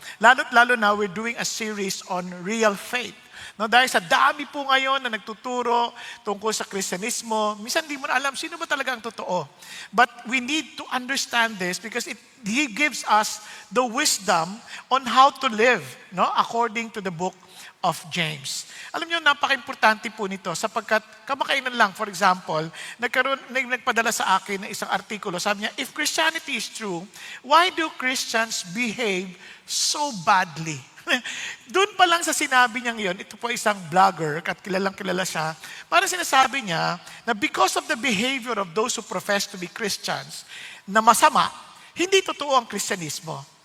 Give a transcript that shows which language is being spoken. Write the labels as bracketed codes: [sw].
[tl] Lalo na [en] we're doing a series on real faith. [tl] No, dahil sa dami po ngayon na nagtuturo tungkol sa Kristyanismo, minsan di mo na alam sino ba talaga ang totoo. [en] But we need to understand this because He gives us the wisdom on how to live, no, according to the book of James. [tl] Alam niyo, napaka-importante po nito sapagkat kamakailan lang, [en] for example, [tl] nagpadala sa akin ng isang artikulo. Sabi niya, [en] if Christianity is true, why do Christians behave so badly? [tl] Doon pa lang sa sinabi niyang yon, ito po isang vlogger, at kilalang kilala siya, para sinasabi niya na [en] because of the behavior of those who profess to be Christians, [tl] na masama, hindi totoo ang Kristyanismo.